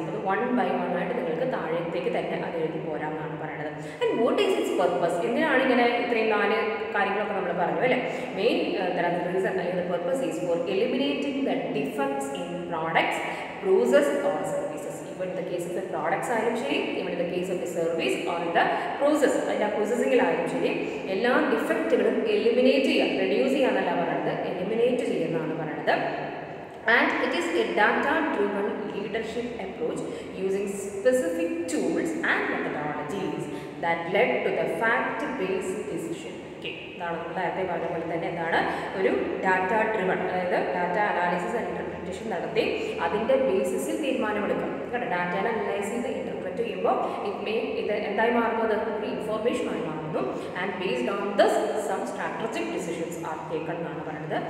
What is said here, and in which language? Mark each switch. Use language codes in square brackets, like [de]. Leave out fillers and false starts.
[ml] അപ്പോൾ 1 by 1 ആയിട്ട് നിങ്ങൾക്ക് താഴത്തേക്ക് തന്നെ അത് എഴുതി പോരാമെന്നാണ് പറയുന്നത്. [en] and what is its purpose, [ml] എന്തിനാണ് ഇങ്ങനെ ഇത്രയും 4 കാര്യങ്ങളൊക്കെ നമ്മൾ പറഞ്ഞു അല്ലേ. [en] Main reason അല്ലെങ്കിൽ purpose is for eliminating the defects in products, process or services. Even in the case of the products [ml] ആയാലും ശരി, [en] even in the case of the service or in the process, [ml] അതിൻ്റെ പ്രോസസ്സിങ്ങിലായാലും ശരി, എല്ലാ ഡിഫക്റ്റുകളും eliminate ചെയ്യുക, reduce ചെയ്യുക എന്നല്ല പറയുന്നത്, eliminate ചെയ്യുന്നതാണ് പറയുന്നത്. [en] And it is a data-driven leadership approach using specific tools and methodologies that led to the fact-based decision. [ml] ഇതാണ് നമ്മൾ നേരത്തെ പറഞ്ഞ പോലെ തന്നെ എന്താണ്, ഒരു ഡാറ്റ ഡ്രിവൺ, അതായത് ഡാറ്റ അനാലിസിസ് ആൻഡ് ഇൻ്റർപ്രിറ്റേഷൻ നടത്തി അതിൻ്റെ ബേസിസിൽ തീരുമാനമെടുക്കാം. കേട്ടോ, ഡാറ്റയെ അനലൈസ് ചെയ്ത് ഇൻ്റർപ്രറ്റ് ചെയ്യുമ്പോൾ ഇത് എന്തായി മാറുന്നത്, ഒരു ഇൻഫോർമേഷനായി മാറുന്നു. [en] and based on this some strategic decisions are taken [ml] എന്നാണ് പറയുന്നത്.